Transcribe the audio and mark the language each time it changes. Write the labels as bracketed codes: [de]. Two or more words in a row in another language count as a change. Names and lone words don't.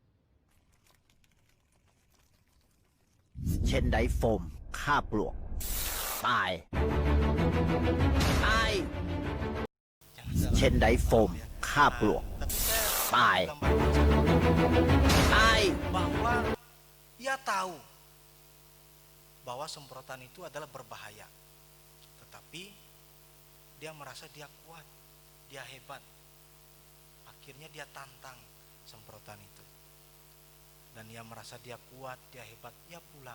[th] เช่นไดโฟมฆ่าปลวก ตาย ตาย เช่นไดโฟมฆ่าปลวก ตาย ตาย [id] Bahwa ia tahu bahwa semprotan itu adalah berbahaya, tetapi dia merasa dia kuat, dia hebat. Akhirnya dia tantang semprotan itu, dan dia merasa dia kuat, dia hebat, dia pulang.